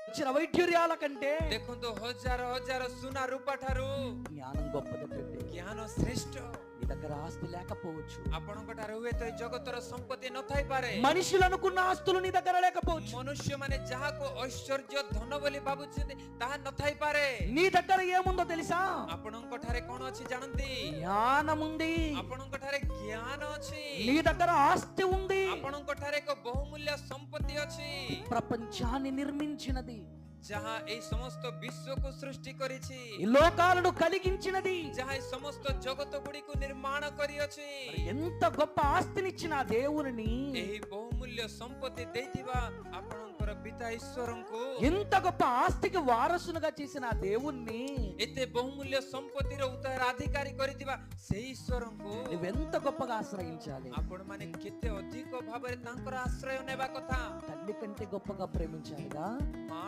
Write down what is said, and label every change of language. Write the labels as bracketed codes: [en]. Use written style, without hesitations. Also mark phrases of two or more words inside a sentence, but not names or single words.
[te] ఇచ్చిన వైఢూర్యాల కంటే [or] ଦେଖନ୍ତୁ ହଜାର ହଜାର ସୁନା ରୂପା ଠାରୁ [te] జ్ఞానం గొప్పదంటే. [or] ଜ୍ଞାନ ଶ୍ରେଷ୍ଠ। [te] నీ దగ్గర ఆస్తి లేకపోవచ్చు, [or] ଆପଣଙ୍କ ଠାରେ ହୁଏତ ଏ ଜଗତର ସମ୍ପତ୍ତି ନଥାଇପାରେ, [te] మనుషులు అనుకున్న ఆస్తులు నీ దగ్గర లేకపోవచ్చు, [or] ମନୁଷ୍ୟମାନେ ଯାହାକୁ ଐଶ୍ୱର୍ଯ୍ୟ ଧନ ବୋଲି ଭାବୁଛନ୍ତି ତାହା ନଥାଇପାରେ। [te] నీ దగ్గర ఏముందో తెలుసా? [or] ଆପଣଙ୍କ ଠାରେ କଣ ଅଛି ଜାଣନ୍ତି? [te] జ్ఞానం ఉంది. [or] ଆପଣଙ୍କ ଠାରେ ଜ୍ଞାନ ଅଛି, [te] నీ దగ్గర ఆస్తి ఉంది. [or] ଆପଣଙ୍କ ଠାରେ ଏକ ବହୁମୂଲ୍ୟ ସମ୍ପତ୍ତି ଅଛି, [te] ప్రపంచాన్ని నిర్మించినది, [or] ଯାହା ଏଇ ସମସ୍ତ ବିଶ୍ୱକୁ ସୃଷ୍ଟି କରିଛି, [te] ఈ లోకాలను కలిగించినది, [or] ଯାହା ଏଇ ସମସ୍ତ ଜଗତ ଗୁଡ଼ିକୁ ନିର୍ମାଣ କରିଅଛି। [te] ఎంత గొప్ప ఆస్తినిచ్చిన ఆ దేవుని, [or] ଏହି ବହୁମୂଲ୍ୟ ସମ୍ପତ୍ତି ଦେଇଥିବା ଆପଣଙ୍କର ପିତା ଈଶ୍ୱରଙ୍କୁ, [te] ఎంత గొప్ప ఆస్తికి వారసునుగా చేసిన ఆ దేవుణ్ణి [or] ଏତେ ବହୁମୂଲ୍ୟ ସମ୍ପତ୍ତିର ଉତ୍ତରାଧିକାରୀ କରିଥିବା ସେଇ ଈଶ୍ୱରଙ୍କୁ [te] నువ్వెంత గొప్పగా ఆశ్రయించాలి? [or] ଆପଣମାନେ କେତେ ଅଧିକ ଭାବରେ ତାଙ୍କର ଆଶ୍ରୟ ନେବା କଥା। [te] తల్లి కంటే గొప్పగా ప్రేమించాలిగా. [or] ମା